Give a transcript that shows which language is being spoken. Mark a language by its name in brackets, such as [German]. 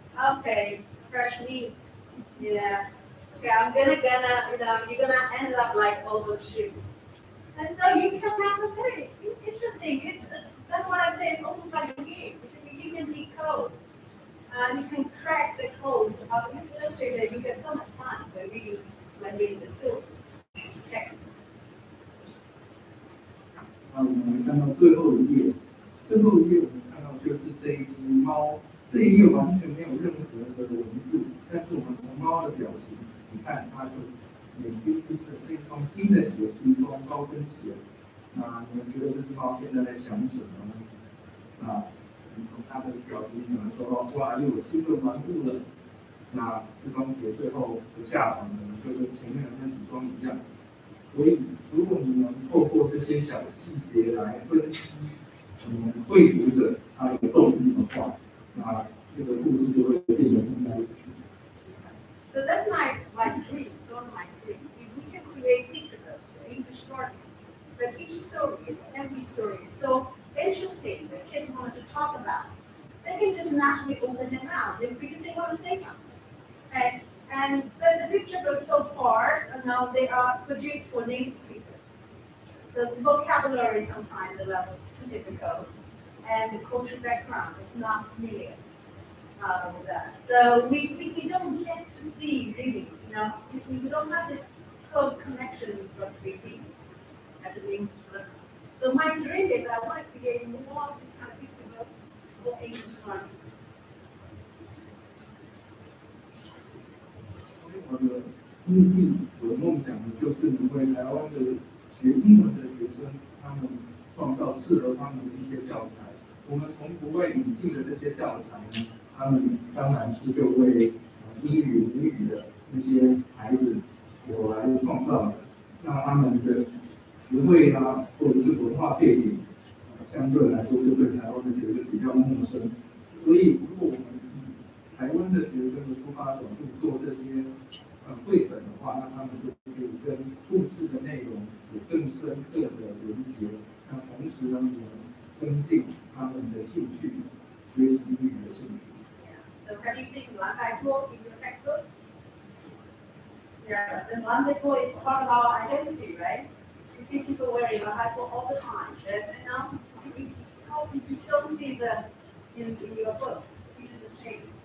[English] Okay, fresh meat. Yeah. Okay, I'm gonna, you're gonna end up like all those shoes. And so you can have a very interesting, that's what I say, it's almost like a game, because you can decode. You can crack the codes of this illustrator. You get so much fun when reading the story. Okay. [Chinese] 我们看到最后一页，我们看到就是这一只猫。这一页完全没有任何的文字，但是我们从猫的表情，你看它就眼睛盯着这双新的鞋是一双高跟鞋。那你们觉得这只猫现在在想什么呢？你从它的表情可能说，哇，又有新的玩物了。那这双鞋最后的下场呢，就跟前面的那几双一样。所以，如果你能透过这些小细节来分析，绘读者他的动力的话，那这个故事就会变得更加有趣。 [English] So that's my dream, sort of my dream. We can create picture books for English story, but each story, every story is so interesting that kids want to talk about. They can just naturally open their mouth because they want to say something. But the picture books so far, now they are produced for native speakers. So the vocabulary sometimes the level is too difficult, and the cultural background is not familiar with that. So we don't get to see really, we don't have this close connection with what we read as an English learner. So my dream is I want to create more of these kind of picture books for English learning. [Chinese] 我的目的，我的梦想呢，就是能为台湾的学英文的学生，他们创造适合他们的一些教材。我们从国外引进的这些教材呢，他们当然是就为英语、母语的那些孩子所来创造的。那他们的词汇啦，或者是文化背景，相对来说就对台湾的学生比较陌生。所以，如果我们以台湾的学生的出发角度做这些绘本的话，那他们就可以跟故事的内容有更深刻的连结。那同时呢，也能增进他们的兴趣，学习英语的兴趣。 [English] So have you seen Landaiko in your textbook? Yeah, the Landaiko is part of our identity, right? You see people wearing a hypo all the time. And now you just don't see the in your book. You just change.